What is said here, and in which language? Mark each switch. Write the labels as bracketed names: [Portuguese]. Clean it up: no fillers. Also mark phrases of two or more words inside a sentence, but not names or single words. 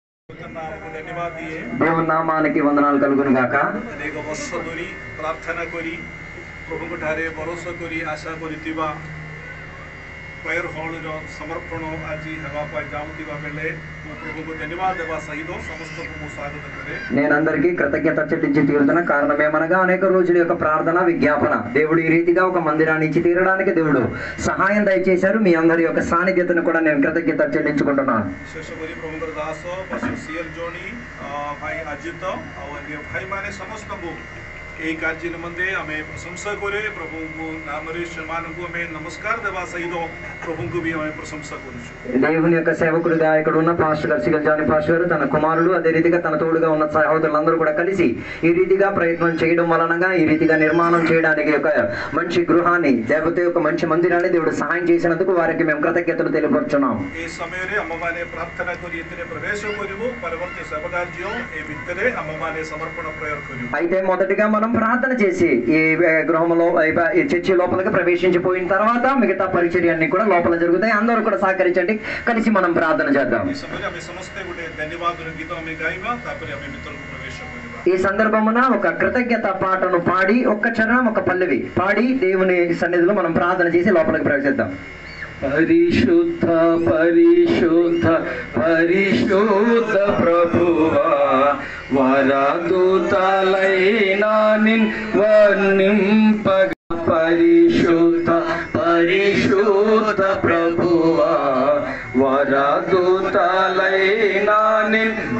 [Telugu] దేవుని నామానికి వందనాలు కలుగును గాక। [Odia] అనేక ବର୍ଷ ଧରି ପ୍ରାର୍ଥନା କରି ପ୍ରଭୁଙ୍କ ଠାରେ ଭରସା କରି ଆଶା କରିଥିବା ପ୍ରେୟର ହଲ୍ର ସମର୍ପଣ ଆଜି ହେବା ପାଇଁ ଯାଉଥିବା ବେଳେ ମୁଁ ପ୍ରଭୁଙ୍କୁ ଧନ୍ୟବାଦ ଦେବା ସହିତ ସମସ୍ତଙ୍କୁ ମୁଁ ସ୍ୱାଗତ କରେ। [Telugu] నేను అందరికీ కృతజ్ఞత చెల్లించి తీరుతున్న కారణం ఏమనగా అనేక రోజుల యొక్క ప్రార్థన విజ్ఞాపన దేవుడు ఈ రీతిగా ఒక మందిరాన్ని ఇచ్చి తీరడానికి దేవుడు సహాయం దయచేశారు। మీ అందరి యొక్క సాన్నిధ్యతను కూడా నేను కృతజ్ఞత చెల్లించుకుంటున్నాను। [Odia] విశేష କରି ପ୍ରଭୁଙ୍କର ଦାସ ପାଷ୍ଟର ସିଏଲ ଜୋଣି ଭାଇ ଅଜିତ ଆଉ ଅନ୍ୟ ଭାଇମାନେ ସମସ୍ତଙ୍କୁ ଏହି କାର୍ଯ୍ୟ ନିମନ୍ତେ ଆମେ ପ୍ରଶଂସା କରେ। ପ୍ରଭୁଙ୍କୁ ନାମରେ ସେମାନଙ୍କୁ ଆମେ ନମସ୍କାର ଦେବା ସହିତ ପ୍ରଭୁଙ୍କୁ ବି ଆମେ ପ୍ରଶଂସା କରୁଛୁ। [Telugu] దేవుని యొక్క సేవకుడిగా ఇక్కడ ఉన్న పాస్టర్ సిగల్ జానీ పాస్టర్ గారు తన కుమారుడు అదే రీతిగా తన తోడుగా ఉన్న సహోదరులందరూ కూడా కలిసి ఈ రీతిగా ప్రయత్నం చేయడం వలనగా ఈ రీతిగా నిర్మాణం చేయడానికి ఒక మంచి గృహాన్ని లేకపోతే ఒక మంచి మందిరాన్ని దేవుడు సహాయం చేసినందుకు వారికి మేము కృతజ్ఞతలు తెలియపరుచున్నాం। ఈ సమయంలో అమ్మవారి ప్రార్థన [Odia] କରି ଏଥିରେ ପ୍ରବେଶ କରିବୁ ପରବର୍ତ୍ତୀ ସେବା କାର୍ଯ୍ୟ ଏ ଭିତରେ [Telugu] అమ్మవారి సమర్పణ ప్రేయర్ [Odia] କରିବୁ। [Telugu] అయితే మొదటిగా మనం ప్రార్థన చేసి ఈ గృహంలో ఈ చర్చి లోపలికి ప్రవేశించిపోయిన తర్వాత మిగతా పరిచర్యన్ని కూడా లోపల జరుగుతాయి। అందరూ కూడా సహకరించండి, కలిసి మనం ప్రార్థన చేద్దాం। ఈ సమయంలో [Odia] ଆମେ ସମସ୍ତେ ଗୋଟେ ధన్యవాదର ଗୀତ ଆମେ ଗାଇବା, ତାପରେ ଆମେ ଭିତରକୁ ପ୍ରବେଶ କରିବା। [Telugu] ఈ సందర్భమున ఒక కృతజ్ఞత పాటను పాడి ఒక్క చరణం ఒక పల్లవి పాడి దేవుని సన్నిధిలో మనం ప్రార్థన చేసి లోపలికి ప్రవేశిద్దాం। పరిశుద్ధ పరిశుద్ధ పరిశుద్ధ ప్రభువా వరదూతలైనా నిన్ వర్ణింపగ పరిశుద్ధ పరిశుద్ధ ప్రభువా వరదూతలైనా నిన్